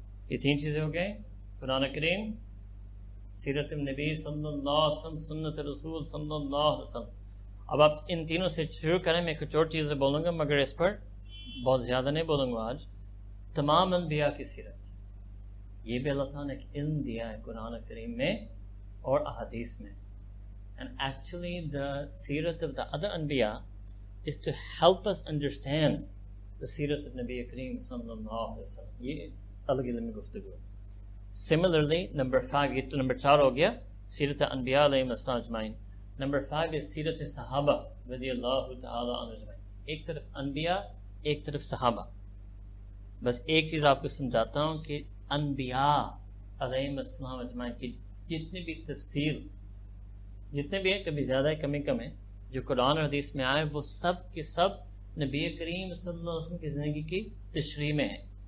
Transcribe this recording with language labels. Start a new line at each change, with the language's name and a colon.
Urdu: یہ 3 چیزیں ہو گئے: قرآن کریم، سیرت النبی صلی اللہ علیہ وسلم، سنت رسول صلی اللہ علیہ وسلم. اب آپ ان تینوں سے شروع کریں. میں کچھ اور چیزیں بولوں گا مگر اس پر بہت زیادہ نہیں بولوں گا آج. تمام انبیاء کی سیرت، یہ بھی اللہ تعالیٰ نے ایک علم دیا ہے قرآن کریم میں اور احادیث میں.
English: And actually the seerat of the other anbiya is to help us understand the seerat of Nabi Kareem sallallahu alaihi wasallam.
Urdu: یہ الگ علم گفتگو.
English: Similarly, number 5,
Urdu: یہ تو number 4 ہو گیا سیرت انبیاء علیہم السلام اجمعین.
English: Number 5 is
Urdu: سیرت صحابہ رضی اللہ تعالی عنہ اجمعین. ایک طرف انبیاء، ایک طرف صحابہ. بس ایک چیز آپ کو سمجھاتا ہوں کہ انبیاء علیہم السلام اجمعین کی جتنی بھی تفسیر، جتنے بھی ہیں، کبھی زیادہ ہے کمی کم ہے، جو قرآن اور حدیث میں آئے وہ سب کے سب نبی کریم صلی اللہ علیہ وسلم کی زندگی کی تشریح میں ہیں.